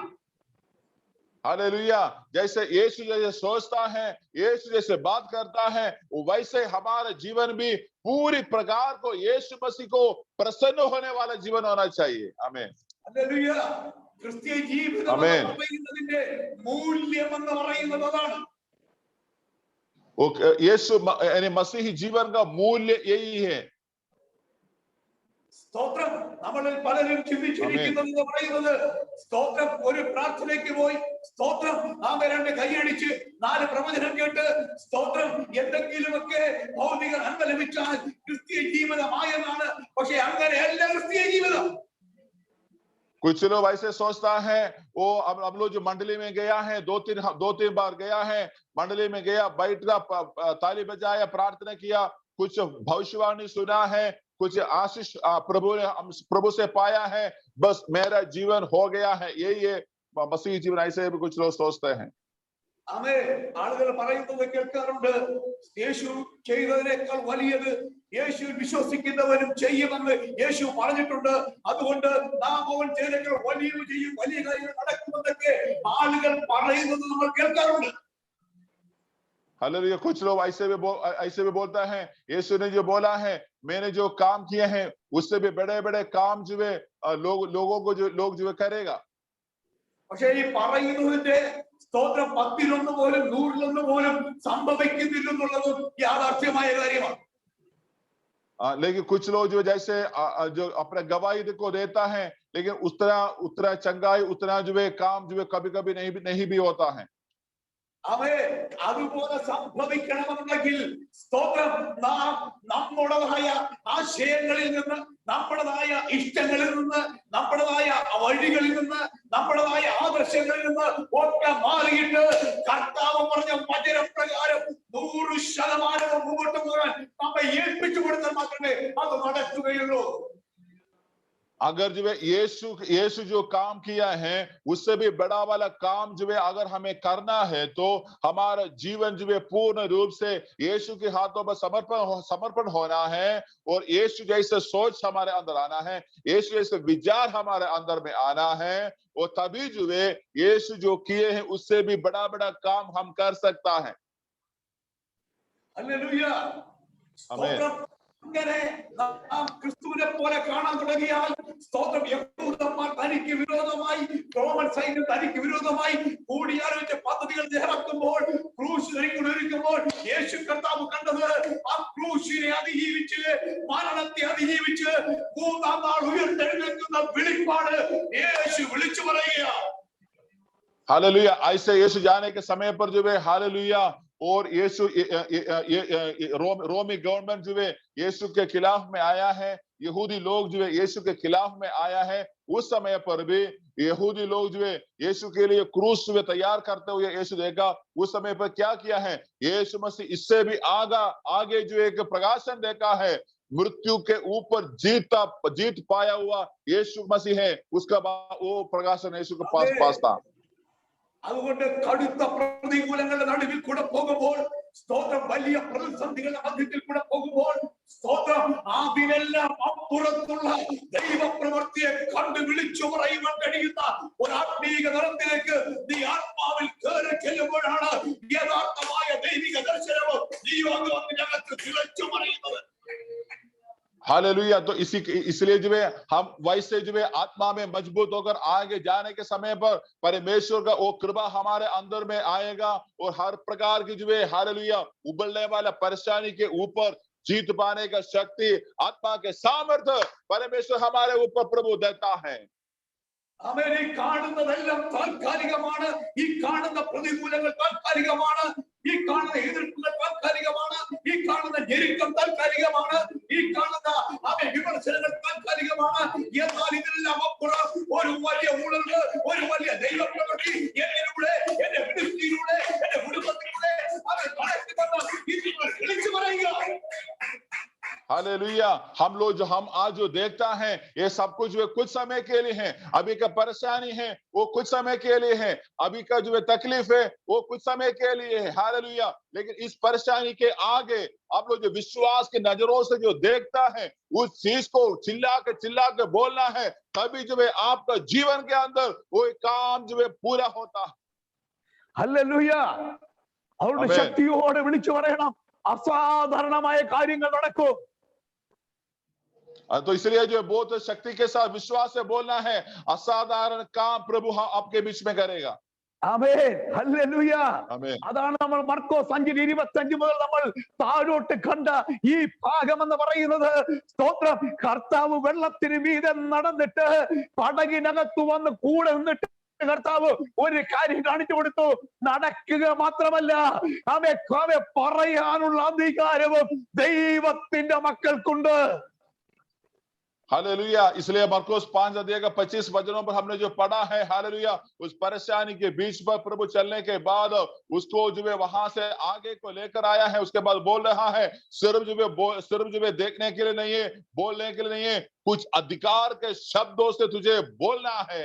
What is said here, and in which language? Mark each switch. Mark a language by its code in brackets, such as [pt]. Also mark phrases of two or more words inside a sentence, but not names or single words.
[hi] हालेलुया। जैसे यीशु जैसे सोचता है, यीशु जैसे बात करता है, वैसे हमारा जीवन भी पूरी प्रकार को यीशु मसीह को प्रसन्न होने वाला जीवन होना चाहिए। आमीन। [ml] ഹല്ലേലൂയ. ക്രിസ്തീയ ജീവിതം എന്ന് പറയുന്നതിന്റെ മൂല്യം എന്ന് പറയുന്നത് അതാണ്. [hi] यीशु यानी मसीही जीवन का मूल्य यही है। [ml] സ്തോത്രം. നമ്മളിൽ പലരും ചിന്തിച്ചിരിക്കുന്നത് എന്ന് പറയുന്നത്, സ്തോത്രം, ഒരു പ്രാർത്ഥനയ്ക്ക് പോയി, സ്തോത്രം, നാം രണ്ട് കൈയടിച്ച് 4 പ്രവചനം കേട്ട്, സ്തോത്രം, എന്തെങ്കിലുമൊക്കെ ഭൗതിക നന്മ ലഭിച്ചാൽ ക്രിസ്തീയ ജീവിതമായെന്നാണ്. പക്ഷെ അങ്ങനെയല്ല ക്രിസ്തീയ ജീവിതം. [hi] कुछ लोग ऐसे सोचता है, वो हम लोग जो मंडली में गया है, 2-3 बार गया है, मंडली में गया, बैठा, ताली बजाया, प्रार्थना किया, कुछ भविष्यवाणी सुना है, कुछ आशीष प्रभु से पाया है, बस मेरा जीवन हो गया है, यही है मसीह जीवन। ऐसे भी कुछ लोग सोचते हैं। [ml] ആമേ. ആളുകൾ പറയുന്നത് കേൾക്കാറുണ്ട്, യേശു ചെയ്തതിനേക്കാൾ വലിയത് യേശു വിശ്വസിക്കുന്നവരും ചെയ്യുമെന്ന് യേശു പറഞ്ഞിട്ടുണ്ട്. അതുകൊണ്ട് നാം അവൻ ചെയ്തേക്കാൾ വലിയ ചെയ്യും, വലിയ കാര്യങ്ങൾ നടക്കുമെന്നൊക്കെ ആളുകൾ പറയുന്നത് നമ്മൾ കേൾക്കാറുണ്ട്. [hi] हालेलुया। कुछ लोग ऐसे भी बोलता है, यीशु ने जो बोला है, मैंने जो काम किए हैं उससे भी बड़े बड़े काम जो है लोगों को जो करेगा। [ml] പക്ഷേ ഈ പറയുന്നതിന്റെ സ്തോത്രം 10-1 പോലും 100-1 പോലും സംഭവിക്കുന്നില്ലെന്നുള്ളതും യാഥാർത്ഥ്യമായ കാര്യമാണ്. [hi] लेकिन कुछ लोग जो जैसे जो अपने गवाही को देता है, लेकिन उतना चंगाई, उतना जो है काम जो है कभी कभी नहीं भी होता है। [ml] അവേ അതുപോലെ സംഭവിക്കണമെന്നുണ്ടെങ്കിൽ സ്തോത്രം, നാം നമ്മുടേതായ ആശയങ്ങളിൽ നിന്ന്, നമ്മുടേതായ ഇഷ്ടങ്ങളിൽ നിന്ന്, നമ്മുടേതായ വഴികളിൽ നിന്ന്, നമ്മുടേതായ ആദർശങ്ങളിൽ നിന്ന് ഒക്കെ മാറിയിട്ട് കർത്താവ് പറഞ്ഞ വചനപ്രകാരം 100% മുമ്പോട്ട് പോകാൻ നമ്മെ ഏൽപ്പിച്ചു കൊടുത്താൽ മാത്രമേ അത് നടക്കുകയുള്ളൂ. [hi] अगर जो है यीशु जो काम किया है उससे भी बड़ा वाला काम जो है अगर हमें करना है, तो हमारा जीवन जो है पूर्ण रूप से यीशु के हाथों में समर्पण होना है, और यीशु जैसे सोच हमारे अंदर आना है, यीशु जैसे विचार हमारे अंदर में आना है, और तभी जो है यीशु जो किए हैं उससे भी बड़ा बड़ा काम हम कर सकता है। [ml] ഹല്ലേലൂയ. ആമേൻ. അങ്ങനെ നാം ക്രിസ്തുവിനെ പോലെ കാണാൻ തുടങ്ങിയാൽ, സ്തോത്രം, യഹൂദന്മാർ തനിക്ക് വിരോധമായി, റോമൻ സൈന്യം തനിക്ക് വിരോധമായി കൂടിയാലോചിച്ച പദ്ധതികൾ തയ്യാറാക്കുമ്പോൾ, ക്രൂശ് ഒരുക്കുമ്പോൾ യേശു കർത്താവ് കണ്ടത് ആ ക്രൂശിനെ അതിജീവിച്ച്, മരണത്തെ അതിജീവിച്ച് 3-ാം നാൾ ഉയർത്തെഴുന്നേൽക്കുന്ന വെളിപ്പാട് യേശു വിളിച്ചു പറയുക. [hi] हालेलुया। ऐसे यीशु जाने के समय पर जो है हालेलुया, और यीशु रोमी गवर्नमेंट जो है यीशु के खिलाफ में आया है, यहूदी लोग जो है यीशु के खिलाफ में आया है। उस समय पर भी यहूदी लोग जो है यीशु के लिए क्रूस जो तैयार करते हुए यीशु देखा। उस समय पर क्या किया है, यीशु मसीह इससे भी आगे जो एक प्रकाशन देखा है, मृत्यु के ऊपर जीत पाया हुआ यीशु मसीह है, उसका वो प्रकाशन यीशु के पास था। [ml] അതുകൊണ്ട് കടുത്ത പ്രതികൂലങ്ങളുടെ നടുവിൽ കൂടെ പോകുമ്പോൾ, സ്തോത്രം, വലിയ പ്രതിസന്ധികളുടെ മധ്യത്തിൽ കൂടെ പോകുമ്പോൾ, സ്തോത്രം, അതിനെല്ലാം അപ്പുറത്തുള്ള ദൈവപ്രവൃത്തിയെ കണ്ട് വിളിച്ചു പറയുവാൻ കഴിയുന്ന ഒരു ആത്മീക തലത്തിലേക്ക് നീ ആത്മാവിൽ കയറി ചെല്ലുമ്പോഴാണ് യഥാർത്ഥമായ ദൈവിക ദർശനവും ദൈവങ്ങൾക്ക് തിളച്ചു പറയുന്നത്. [hi] हालेलुया। तो इसलिए जो है हम वैसे जो है आत्मा में मजबूत होकर आगे जाने के समय पर परमेश्वर का वो कृपा हमारे अंदर में आएगा और हर प्रकार की जो है हालेलुया उबलने वाला परेशानी के ऊपर जीत पाने का शक्ति, आत्मा के सामर्थ्य परमेश्वर हमारे ऊपर प्रभु देता है। [ml] അവൻ ഈ കാണുന്നതെല്ലാം താൽക്കാലികമാണ്. ഈ കാണുന്ന പ്രതികൂലങ്ങൾ താൽക്കാലികമാണ്. ഈ കാണുന്ന എതിർപ്പുകൾ താൽക്കാലികമാണ്. ഈ കാണുന്ന ഞെരുക്കം താൽക്കാലികമാണ്. ഈ കാണുന്ന വിമർശനങ്ങൾ താൽക്കാലികമാണ്. എന്നാൽ ഇതിനെല്ലാം അപ്പുറം ഒരു വലിയ ഉണർവ്, ഒരു വലിയ ദൈവപ്രവൃത്തി എന്നിലൂടെ, എന്റെ വിടുതിയിലൂടെ, എന്റെ കുടുംബത്തിലൂടെ അവൻ നടക്കുമെന്ന് വിളിച്ചു പറയുക. [hi] हालेलुया। हम आज जो देखता है ये सब कुछ जो है कुछ समय के लिए है। अभी का परेशानी है वो कुछ समय के लिए है, अभी का जो है तकलीफ है वो कुछ समय के लिए है। हालेलुया। लेकिन इस परेशानी के आगे आप लोग जो विश्वास की नजरों से जो देखता है उस चीज को चिल्ला के बोलना है, तभी जो है आपका जीवन के अंदर वो काम जो है पूरा होता है। [ml] ഹല്ലേലൂയ। അവരുടെ ശക്തിയോടെ വിളിച്ചു പറയണം, അസാധാരണമായ കാര്യങ്ങൾ നടക്കും. [hi] तो इसलिए जो बहुत शक्ति के साथ विश्वास से बोलना है, असाधारण काम प्रभु आपके बीच में करेगा। [ml] ആമേൻ, ഹല്ലേലൂയ. ആമേൻ. അതാണ് നമ്മൾ മർക്കോസ് 5:25 മുതൽ നമ്മൾ താഴോട്ട് കണ്ട ഈ ഭാഗം എന്ന് പറയുന്നത്. സ്തോത്രം, കർത്താവ് വെള്ളത്തിന് മീതെ നടന്നിട്ട് പടകിനകത്ത് വന്ന് കൂടെ നിന്നിട്ട് കർത്താവ് ഒരു കാര്യം കാണിച്ചു കൊടുത്തു. നടക്കുക മാത്രമല്ല, അവയെ പറയാനുള്ള അധികാരവും ദൈവത്തിന്റെ മക്കൾക്കുണ്ട്. [hi] हालेलुया। इसलिए मरकुस 5:25 वचनों पर हमने जो पढ़ा है, हालेलुया, उस परेशानी के बीच पर प्रभु चलने के बाद उसको जो है वहां से आगे को लेकर आया है। उसके बाद बोल रहा है सिर्फ जो है देखने के लिए नहीं है, बोलने के लिए नहीं है, कुछ अधिकार के शब्दों से तुझे बोलना है।